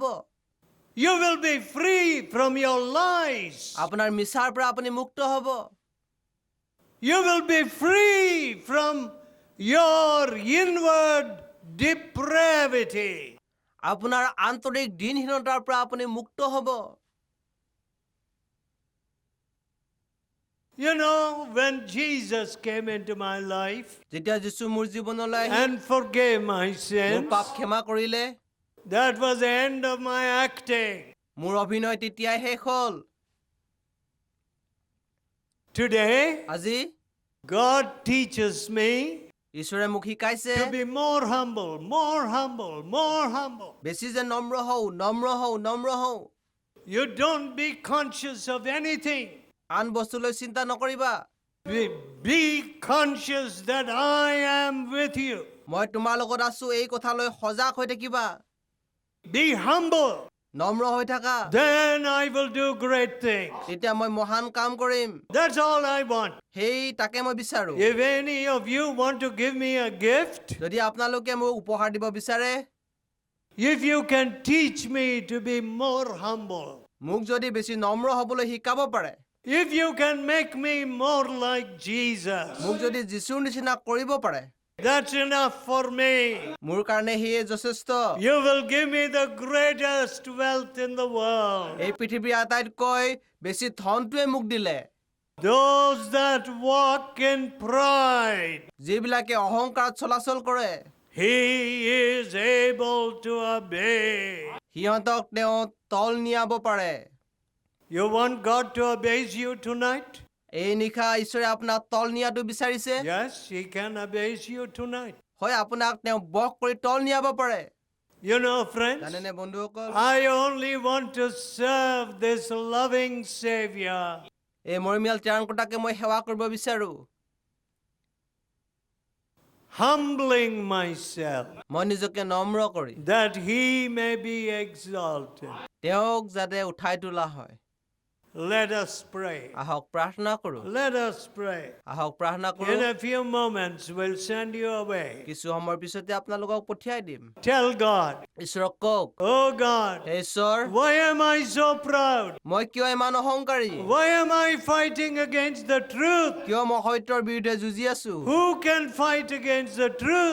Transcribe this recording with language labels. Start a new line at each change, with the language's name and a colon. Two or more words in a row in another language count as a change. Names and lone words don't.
English: You will be free from your lies.
Assamese: আপোনাৰ মিছাৰ পৰা আপুনি মুক্ত হ'ব
English: You will be free from your inward depravity.
Assamese: আপোনাৰ আন্তৰিক দিনহীনতাৰ পৰা আপুনি মুক্ত হ'ব
English: You know, when Jesus came into my life
Assamese: যেতিয়া যীশু মোৰ জীৱনলৈ আহিল
English: and forgave my
Assamese: মোৰ
English: sins,
Assamese: পাপ ক্ষমা কৰিলে
English: that was the end of my acting.
Assamese: মোৰ অভিনয় তেতিয়াই শেষ হ'ল
English: Today,
Assamese: আজি
English: God teaches me
Assamese: ঈশ্বৰে মোক শিকাইছে
English: to be more humble, more humble, more humble.
Assamese: বেছি যে নম্ৰ হওঁ নম্ৰ হওঁ নম্ৰ হওঁ
English: You don't be conscious of anything.
Assamese: আন বস্তুলৈ চিন্তা নকৰিবা
English: Be conscious that I am with you.
Assamese: মই তোমাৰ লগত আছো এই কথালৈ সজাগ হৈ থাকিবা
English: Be humble.
Assamese: নম্ৰ হৈ থাকা
English: Then I will do great things.
Assamese: তেতিয়া মই মহান কাম কৰিম
English: That's all I want.
Assamese: সেই তাকে মই বিচাৰো
English: If any of you want to give me a gift,
Assamese: যদি আপোনালোকে মোক উপহাৰ দিব বিচাৰে
English: if you can teach me to be more humble,
Assamese: মোক যদি বেছি নম্ৰ হ'বলৈ শিকাব পাৰে
English: if you can make me more like Jesus,
Assamese: মোক যদি যীশুৰ নিচিনা কৰিব পাৰে
English: that's enough for me.
Assamese: মোৰ কাৰণে সেয়ে যথেষ্ট
English: You will give me the greatest wealth in the world.
Assamese: এই পৃথিৱীৰ আটাইতকৈ বেছি ধনটোৱে মোক দিলে
English: Those that walk in pride,
Assamese: যিবিলাকে অহংকাৰত চলাচল কৰে
English: he is able to obey.
Assamese: সিহঁতক তেওঁ তল নিয়াব পাৰে
English: You want God to abase you tonight?
Assamese: এই নিশা ঈশ্বৰে আপোনাক তল নিয়াটো বিচাৰিছে
English: Yes, he can abase you tonight.
Assamese: হয় আপোনাক তেওঁ বশ কৰি তল নিয়াব পাৰে
English: You know, friends,
Assamese: জানেনে বন্ধুসকল
English: I only want to serve this loving Savior.
Assamese: এই মৰমীয়াল ত্ৰাণকৰ্তাকে মই সেৱা কৰিব বিচাৰো
English: Humbling myself
Assamese: মই নিজকে নম্ৰ কৰি
English: that he may be exalted.
Assamese: তেওঁক যাতে উঠাই তোলা হয়
English: Let us pray.
Assamese: আহক প্ৰাৰ্থনা কৰো
English: Let us pray.
Assamese: আহক প্ৰাৰ্থনা কৰো
English: In a few moments, we'll send you away.
Assamese: কিছু সময়ৰ পিছতে আপোনালোকক পঠিয়াই দিম
English: Tell God,
Assamese: ঈশ্বৰক কওক
English: oh God,
Assamese: হে ঈশ্বৰ
English: why am I so proud?
Assamese: মই কিয় ইমান অহংকাৰী
English: Why am I fighting against the truth?
Assamese: কিয় মই সত্যৰ বিৰুদ্ধে যুঁজি আছো
English: Who can fight against the truth?